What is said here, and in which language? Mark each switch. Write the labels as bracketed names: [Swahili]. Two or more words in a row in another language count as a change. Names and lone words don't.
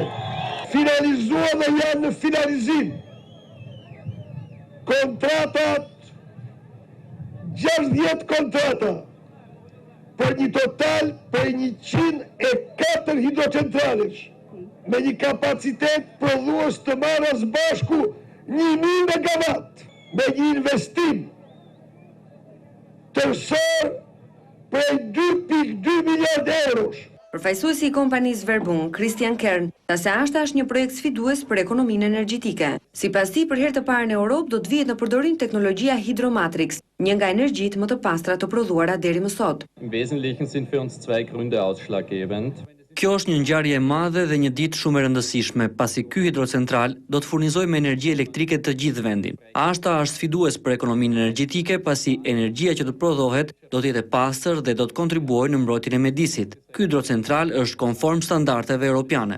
[Albanian] Finalizuar dhe janë në finalizim kontratat, 60 kontrata për një total për 104 hidrocentralesh me një kapacitet prodhues të marrë së bashku 1000 megawatt, me një investim tërësor prej 2.2 miliard eurosh. Përfaqësuesi i kompanisë Verbund, Christian Kern, tha se Ashta është një projekt sfidues për ekonominë energjetike. Sipas tij, për herë të parë në Europë do të vihet në përdorim teknologjia hidromatrix, një nga energjitë më të pastra të prodhuara deri më sot. [German] Im Wesentlichen sind für uns zwei Gründe ausschlaggebend. [Albanian] Kjo është një ngjarje e madhe dhe një ditë shumë e rëndësishme, pasi ky hidrocentral do të furnizojë me energji elektrike të gjithë vendin. Ashta është sfidues për ekonominë energjetike, pasi energjia që të prodhohet do të jetë e pastër dhe do të kontribuojë në mbrojtjen e mjedisit. Ky hidrocentral është konform standardeve europiane.